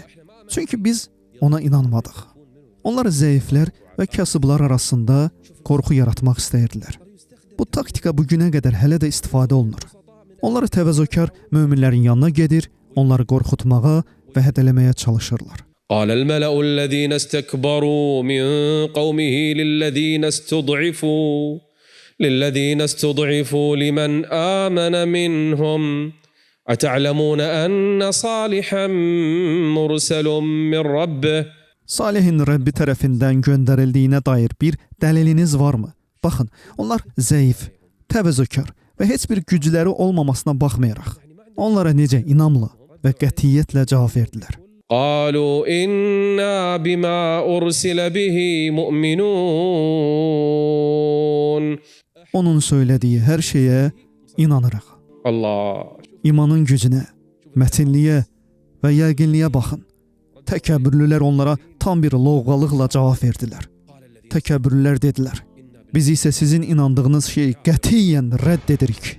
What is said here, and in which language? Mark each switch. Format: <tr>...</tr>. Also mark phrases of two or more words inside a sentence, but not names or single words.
<az>Çünki biz ona inanmadıq. Onlar zəiflər və kasıblar arasında qorxu yaratmaq istəyirdilər. Bu taktika bugünə qədər hələ də istifadə olunur. Onlar təvəzzökar möminlərin yanına gedir, onları qorxutmağa və hədələməyə çalışırlar.</az> <ar>قال الملأ الذين استكبروا من قومه للذين استضعفوا لمن آمن منهم أتعلمون أن صالحا مرسل من ربه.</ar> <az>Salihin Rəbbi tərəfindən göndərildiyinə dair bir dəliliniz varmı? Baxın, onlar zəif, təvəzzökar və heç bir gücləri olmamasına baxmayaraq, onlara necə inamla və qətiyyətlə cavab verdilər.</az> <ar>قالوا إنا بما أرسل به مؤمنون.</ar> <az>Onun söylədiyi hər şeyə inanırıq. Allah. İmanın gücünə, mətinliyə və yəqinliyə baxın. Təkəbbürlülər onlara tam bir lovğalıqla cavab verdilər. Təkəbbürlülər dedilər, biz isə sizin inandığınız şeyi qətiyyən rədd edirik.</az>